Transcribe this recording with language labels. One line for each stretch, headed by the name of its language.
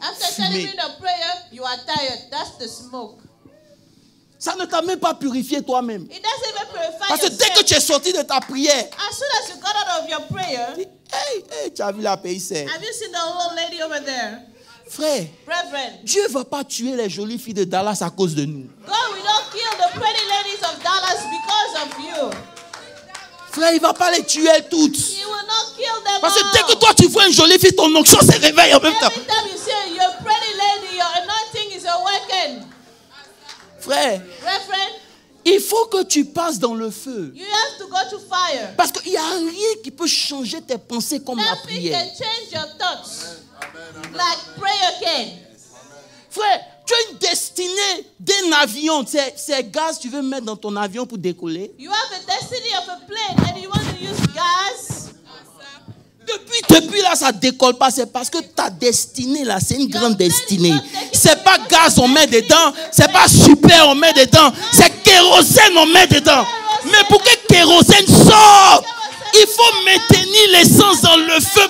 English: After 10 minutes of prayer, you are tired. That's the smoke.
French: Ça ne t'a même pas purifié toi-même.
English: It doesn't even purify
French: Parce que dès que tu es sorti de ta prière,
English: as soon as you got out of your prayer,
French: hey, tu as vu la paysère.
English: Have you seen the old lady over there?
French: Frère, Dieu ne va pas tuer les jolies filles de Dallas à cause de nous.
English: God will not kill the pretty ladies of Dallas because of you.
French: Frère, il ne va pas les tuer toutes.
English: He will not kill them.
French: Parce que dès que toi tu vois une jolie fille, ton onction se réveille en même temps.
English: Every time you see your pretty lady, your anointing is awakened.
French: Frère, il faut que tu passes dans le feu.
English: You have to go to fire.
French: Parce qu'il n'y a rien qui peut changer tes pensées comme la prière.
English: Nothing can change your thoughts. Like prayer can.
French: Frère, tu as une destinée d'un avion. C'est gaz tu veux mettre dans ton avion pour décoller.
English: You have a destiny of a plane and you want to use gas.
French: Depuis là, ça ne décolle pas. C'est parce que ta destinée là, c'est une grande destinée. C'est pas gaz on met dedans. C'est pas super on met dedans. C'est kérosène on met dedans. Mais pour que kérosène sorte, il faut maintenir l'essence dans le